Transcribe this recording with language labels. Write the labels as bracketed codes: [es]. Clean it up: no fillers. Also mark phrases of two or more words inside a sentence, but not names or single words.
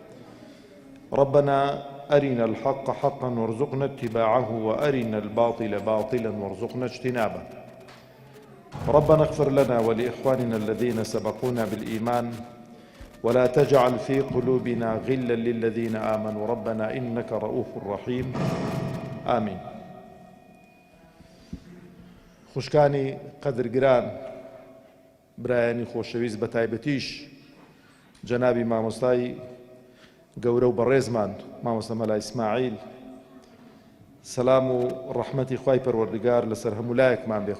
[ar] ربنا أرنا الحق حقا وارزقنا اتباعه، وأرنا الباطل باطلا وارزقنا اجتنابه. ربنا اغفر لنا ولإخواننا الذين سبقونا بالإيمان، ولا تجعل في قلوبنا غلا للذين آمنوا ربنا إنك رؤوف رحيم. آمين. [ckb] خوشکانی قدرگران، برایانی خۆشەویست بە تایبەتیش جەنابی مامۆستای گەورە و بەڕێزمان مامۆستا مەلا ئیسماعیل، سەلام و ڕەحمەتی خوای پەروەردگار لەسەر هەموو لایەکمان بێ.